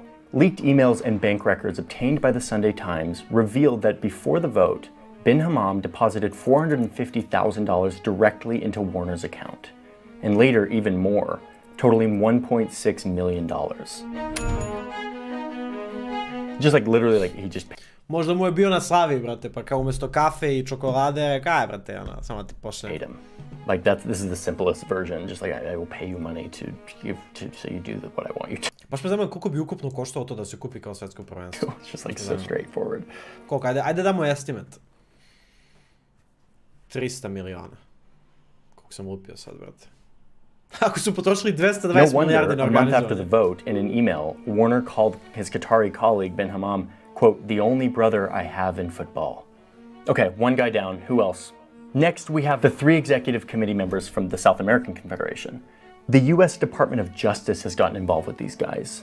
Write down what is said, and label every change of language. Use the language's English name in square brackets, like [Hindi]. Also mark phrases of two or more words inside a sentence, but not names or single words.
[English] Leaked emails and bank records obtained by the Sunday Times revealed that before the vote, bin Hammam deposited $450,000 directly into Warner's account, and later even more, totaling $1.6 million. Just like literally, like he just [Serbian] Možda mu je bio na slavi, brate, pa kao umjesto kafe i čokolade, kaj brate, samo ti pošle. [English] paid him. Like this is the simplest version. Just like I will pay you money to give so you do what I want you to. [Serbian] Baš me zanima koliko bi ukupno koštalo to da se kupi kao svetsko prvenstvo. [English] It's just like so straightforward. [Serbian] Koliko, ajde damo estimate. 300 miliona. Koliko sam lupio sad, brate. Ako su potrošili 220 [English] No [Serbian] milijardi na [English] wonder, a month after the [Serbian] organizovanje. [English] vote, in an email, Warner called his Qatari colleague bin Hammam, quote, the only brother I have in football. Okay, one guy down. Who else? Next, we have the 3 executive committee members from the South American Confederation. The US Department of Justice has gotten involved with these guys.